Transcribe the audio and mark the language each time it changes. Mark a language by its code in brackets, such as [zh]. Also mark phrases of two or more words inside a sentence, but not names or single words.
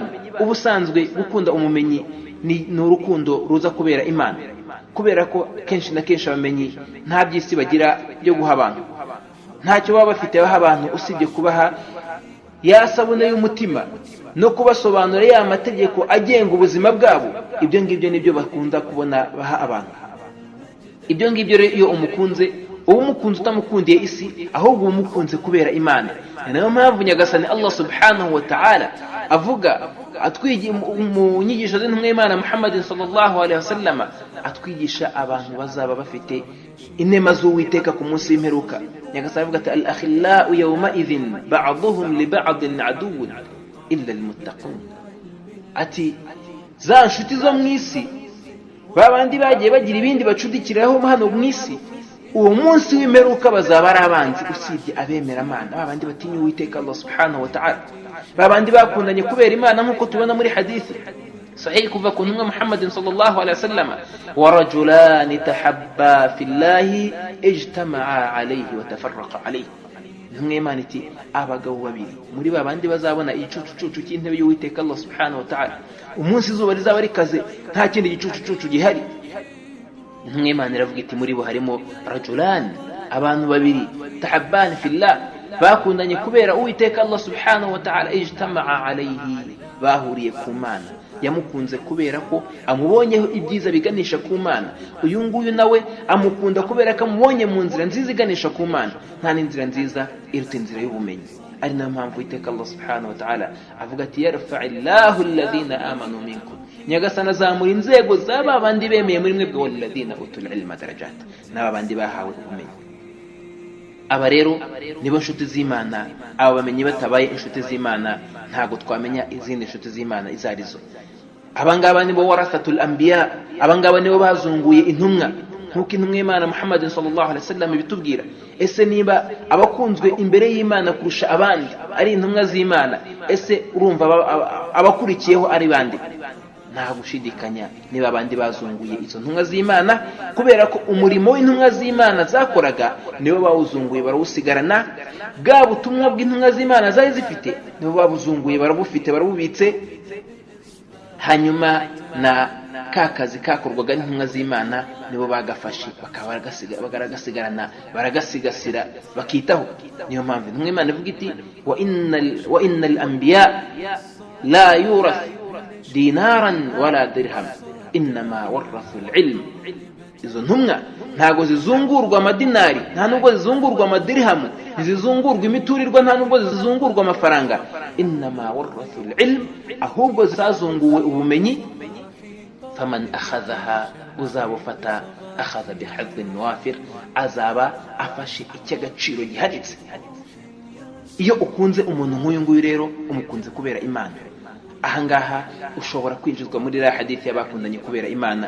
[rw] Ubusanzwe gukunda umumenyi ni urukundo ruza kubera Imana, kubera ko kenshi na kenshi abamenyi nta by'isi bagira byo guha abantu, ntacyo baba bafite baha abantu usibye kubaha ya sabune y'umutima no kubasobanura ya mategeko agenga ubuzima bwabo. Ibyo ngibyo nibyo bakunda kubona baha abantu. Ibyo ngibyo rero iyo umukunze, uwo umukunze utamukundiye isi, ahubwo umukunze kubera Imana. Niyo mpamvu Nyagasani [ar] الله سبحانه وتعالى [rw] avuga atwigisha mu nyigisho z'intumwa y'Imana Muhammad [ar] صلى الله عليه وسلم, [rw] atwigisha abantu bazaba bafite inema z'Uwiteka ku munsi w'imperuka. Nyagasani avuga ati [ar] الأخلاء يومئذ بعضهم لبعض عدو إلا المتقين. [rw] Ati za nshuti zo mu isi, babandi bagiye bagira ibindi bacudikiraho hano mu isi, uwo munsi w'imperuka bazaba ari abanzi usibye abemera Imana, babandi batinya Uwiteka [ar] الله سبحانه وتعالى, [rw] babandi bakundanye kubera Imana, nk'uko tubona muri hadithi sahih kuva ku ntumwa Muhammad [ar] صلى الله عليه وسلم, ورجلان تحابا في الله اجتمعا عليه وتفرقا عليه. [rw] Ntumwa Imana iti abagabo babiri muri babandi bazabona igicucucucu cy'intebe y'Uwiteka [ar] الله سبحانه وتعالى, [rw] umunsi izuba rizaba rikaze nta kindi gicucucucu gihari. Ntumwa Imana iravuga iti muri bo harimo rajulani, abantu babiri, [ar] تحابا في الله, [rw] bakundanye kubera Uwiteka [ar] الله سبحانه وتعالى, اجتمعا عليه, [rw] bahuriye ku Mana, yamukunze kubera ko amubonyeho ibyiza biganisha ku Mana. Uyu nguyu nawe amukunda kubera ko amubonye mu nzira nziza iganisha ku Mana. Nta n'inzira nziza iruta inzira y'ubumenyi. Ari nayo mpamvu Uwiteka [ar] الله سبحانه وتعالى [rw] avuga ati [ar] يرفع الله الذين آمنوا منكم, [rw] Nyagasani azamura inzego z'aba bandi bemeye muri mwebwe, [ar] والذين أوتوا العلم درجات, [rw] n'aba bandi bahawe ubumenyi. Aba rero nibo nshuti z'Imana. Aba bamenyi batabaye inshuti z'Imana ntago twamenya izindi nshuti z'Imana izarizo. Abangaba nibo [ar] ورثة الأنبياء, [rw] abangaba nibo bazunguye intumwa. nk'uko intumwa y'Imana Muhammad [ar] صلى الله عليه وسلم [rw] bitubwira. Ese niba abakunzwe imbere y'Imana kurusha abandi ari intumwa z'Imana, ese urumva abakurikiyeho ari bande? Nta gushidikanya niba abandi bazunguye izo ntumwa z'Imana, kubera ko umurimo w'intumwa z'Imana zakoraga nibo bawuzunguye barawusigarana, bwa butumwa bw'intumwa z'Imana zari zifite nibo babuzunguye barabufite barabubitse, hanyuma na kakazi kakorwaga n'intumwa z'Imana nibo bagafashe bagaragasigarana baragasigasira bakitaho. Niyo mpamvu intumwa y'Imana ivuga iti [ar] وإن الأنبياء لم يورثوا دينارا ولا درهما إنما ورثوا العلم. [rw] Izo ntumwa ntago zizungurwa amadinari, nta nubwo zizungurwa amadirhamu, zizungurwa imiturirwa, nta nubwo zizungurwa amafaranga. [ar] إنما ورثوا العلم, [rw] ahubwo zazunguwe ubumenyi. [ar] فمن أخذه, [rw] uzabufata [ar] أخذ بحظ وافر, [rw] azaba afashe icy'agaciro gihaditse. Iyo ukunze umuntu nk'uyu nguyu rero umukunze kubera Imana, ahangaha ushobora kwinjizwa muri la hadithi y'abakundanye kubera Imana.